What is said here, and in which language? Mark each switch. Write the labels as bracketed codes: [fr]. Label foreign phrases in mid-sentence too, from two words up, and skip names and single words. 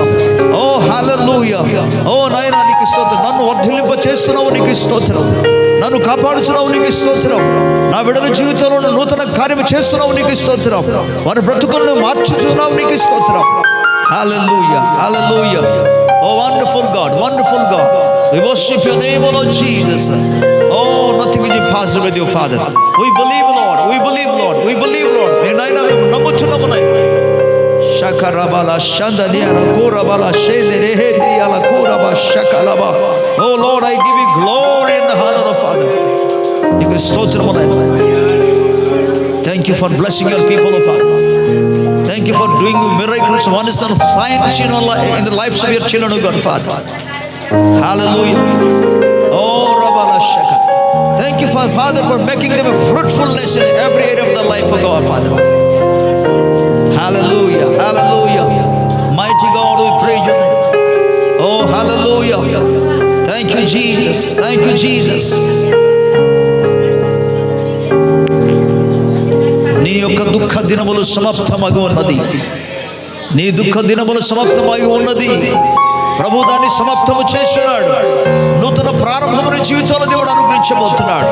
[te] ఓ హల్లెలూయా. ఓ నాయనా నీకు స్తోత్రం. నన్ను వర్ధిల్లింప చేస్తున్నావు, నీకు స్తోత్రం. నన్ను కాపాడుచున్నావు, నీకు స్తోత్రం. నా బిడ్డల జీవితంలో నూతన కార్యం చేస్తున్నావు, నీకు స్తోత్రం. వారి బ్రతుకులను మార్చుచున్నావు, నీకు స్తోత్రం. [en] హల్లెలూయా హల్లెలూయా. O wonderful God, wonderful God. We worship your name, O Lord Jesus. Oh, nothing is impossible with you, Father. We believe, Lord. We believe, Lord. We believe, Lord. Naina namuchunamu naina. Shakarabala shandaniara korabala shenderehe ala koraba shakalaba. Oh Lord, I give you glory and honor, Father. [te] నీకు స్తోత్రము నాయనా. [en] Thank you for blessing your people, Father. Thank you for doing miracles, wonders and signs in the lives of your children, O God, Father. Hallelujah. Oh, Rabala Shaka. Thank you, Father, for making them a fruitfulness in every area of their life, O God, Father. Hallelujah. Hallelujah. Mighty God, we praise your name. Oh, hallelujah. Thank you, Jesus. Thank you, Jesus. [te] నీ యొక్క దుఃఖ దినములు సమాప్తమగి ఉన్నది. నీ దుఃఖ దినములు సమాప్తమగి ఉన్నది. ప్రభు దాన్ని సమాప్తము చేస్తున్నాడు. నూతన ప్రారంభమును జీవితంలో దేవుడు అనుగ్రహించబోతున్నాడు.